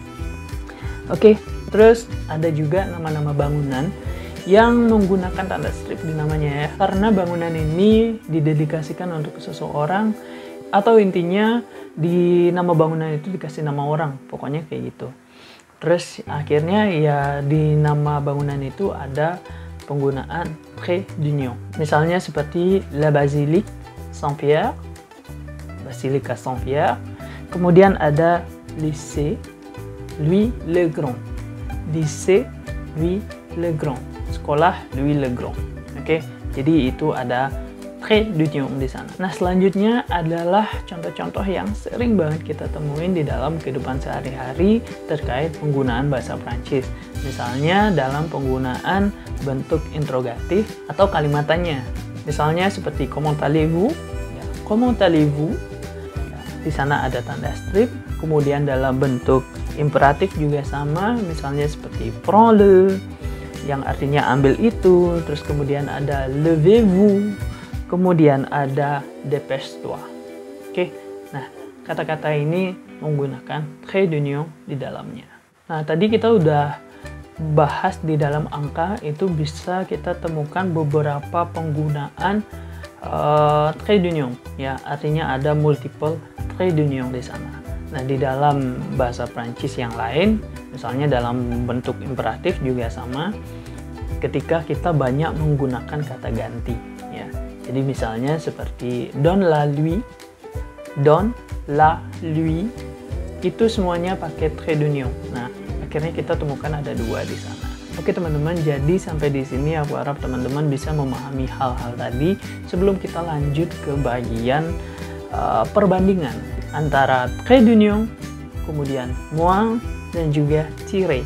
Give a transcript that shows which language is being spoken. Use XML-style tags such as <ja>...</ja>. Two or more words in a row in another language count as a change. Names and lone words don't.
<id>Oke, terus ada juga nama-nama bangunan yang menggunakan tanda strip di namanya ya, karena bangunan ini didedikasikan untuk seseorang atau intinya di nama bangunan itu dikasih nama orang, pokoknya kayak gitu. Terus akhirnya ya di nama bangunan itu ada penggunaan</id> <fr>trait d'union.</fr> <id>Misalnya seperti La Basilique Saint-Pierre, Basilika Saint-Pierre. Kemudian ada Lycée Louis le Grand, Lycée Louis le Grand, sekolah Louis le Grand. Oke, jadi itu ada</id> <fr>trait d'union</fr> <id>di sana. Nah, selanjutnya adalah contoh-contoh yang sering banget kita temuin di dalam kehidupan sehari-hari terkait penggunaan bahasa Prancis. Misalnya dalam penggunaan bentuk interrogatif atau kalimat tanya. Misalnya seperti</id> <fr>comment allez-vous? Ya, comment allez-vous?</fr> <id>Ya, di sana ada tanda strip. Kemudian dalam bentuk imperatif juga sama, misalnya seperti</id> <fr>prends-le,</fr> <id>yang artinya ambil itu. Terus kemudian ada</id> <fr>levez-vous.</fr> <id>Kemudian ada</id> <fr>dépêche-toi.</fr> <id>Oke, nah kata-kata ini menggunakan</id> <fr>trait d'union</fr> <id>di dalamnya. Nah, tadi kita udah bahas di dalam angka itu bisa kita temukan beberapa penggunaan</id> <fr>trait d'union.</fr> <id>Ya, artinya ada multiple</id> <fr>trait d'union</fr> <id>di sana. Nah, di dalam bahasa Prancis yang lain, misalnya dalam bentuk imperatif juga sama, ketika kita banyak menggunakan kata ganti. Ya. Jadi misalnya seperti</id> <fr>donne-la lui, donne-la lui,</fr> <id>itu semuanya pakai</id> <fr>trait d'union.</fr> <id>Nah, akhirnya kita temukan ada dua di sana. Oke teman-teman, jadi sampai di sini aku harap teman-teman bisa memahami hal-hal tadi sebelum kita lanjut ke bagian perbandingan antara</id> <fr>trait d'union,</fr> <id>kemudian moins, dan juga tiret.</id>